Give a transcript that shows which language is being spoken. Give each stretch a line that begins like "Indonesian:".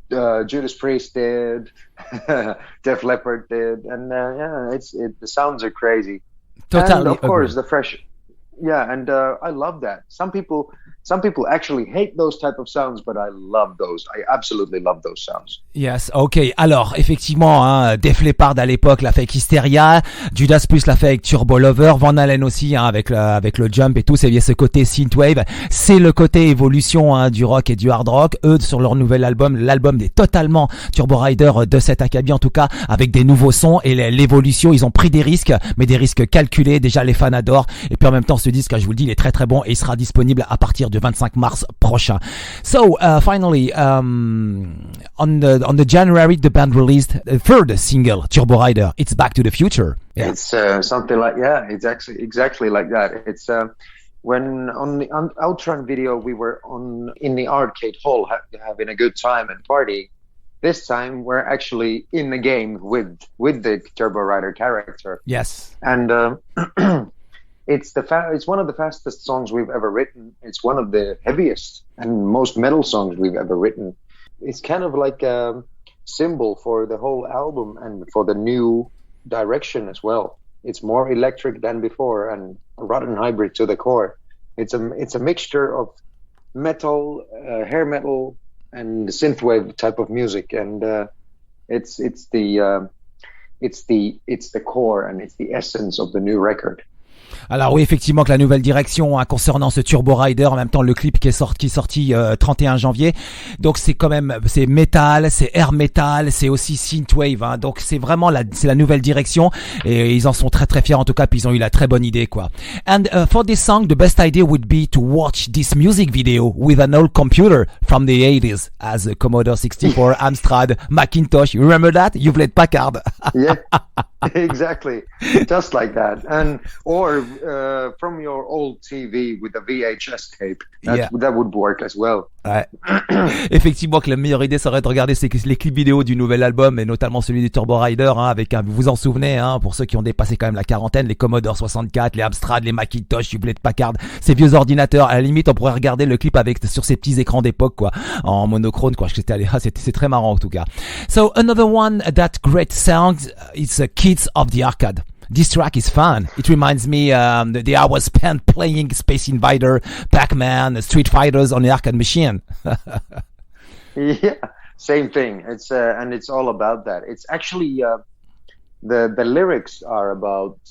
English: Judas Priest did. Def Leppard did. And the sounds are crazy. Totally. And of course the fresh. Yeah, and I love that. Some people actually hate those type of sounds, but I love those. I absolutely love those sounds. Yes, ok.
French: Alors, effectivement, hein, Def Leppard à l'époque l'a fait avec Hysteria, Judas Priest l'a fait avec Turbo Lover, Van Halen aussi, hein, avec le jump et tout. C'est bien ce côté synthwave. C'est le côté évolution, hein, du rock et du hard rock. Eux, sur leur nouvel album, l'album est totalement TurboRider de cet acabit, en tout cas, avec des nouveaux sons et l'évolution. Ils ont pris des risques, mais des risques calculés. Déjà, les fans adorent. Et puis en même temps, ce disque, je vous le dis, il est très très bon et il sera disponible à partir du 25 mars prochain.
English: So finally, on the January, the band released a third single, TurboRider. It's Back to the Future. Yeah. It's something like it's actually exactly like that. It's when on the Outrun video we were in the arcade hall having a good time and party. This time we're actually in the game with the TurboRider character. Yes. And it's one of the fastest songs we've ever written. It's one of the heaviest and most metal songs we've ever written. It's kind of like a symbol for the whole album and for the new direction as well. It's more electric than before and a rotten hybrid to the core. It's a mixture of metal, hair metal, and synthwave type of music, and it's the core and it's the essence of the new record.
French: Alors oui, effectivement que la nouvelle direction, hein, concernant ce TurboRider, en même temps le clip qui est sorti 31 janvier. Donc c'est quand même, c'est metal, c'est air metal, c'est aussi synthwave, hein. Donc c'est vraiment c'est la nouvelle direction et ils en sont très très fiers en tout cas, puis ils ont eu la très bonne idée quoi.
English: And for this song, the best idea would be to watch this music video with an old computer from the 80s as a Commodore 64, Amstrad, Macintosh. You remember that? You played Packard. Yeah. Exactly, just like that, or from your old TV with a VHS tape. That would work as well.
French: Ouais. Effectivement que la meilleure idée serait de regarder les clips vidéo du nouvel album et notamment celui du TurboRider, hein, avec vous vous en souvenez, hein, pour ceux qui ont dépassé quand même la quarantaine, les Commodore 64, les Amstrad, les Macintosh, Hewlett Packard, ces vieux ordinateurs. À la limite, on pourrait regarder le clip sur ces petits écrans d'époque quoi, en monochrome quoi. C'est très marrant en tout cas.
English: So another one that great sounds, it's Kids of the Arcade. This track is fun. It reminds me the hours spent playing Space Invader, Pac-Man, Street Fighters on the arcade machine. Yeah, same thing. It's and it's all about that. It's actually the lyrics are about.